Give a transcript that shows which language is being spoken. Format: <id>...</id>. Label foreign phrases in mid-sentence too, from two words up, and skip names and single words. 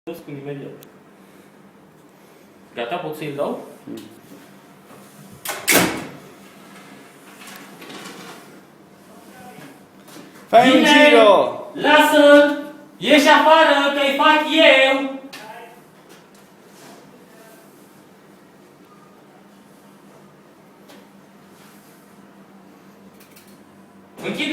<ro>Cu imediat. Gata, pot să-i dau?</ro> <it>Fai un giro!</it> <ro>Lasă-l! Ieși afară, că-i fac eu! Închide!</ro>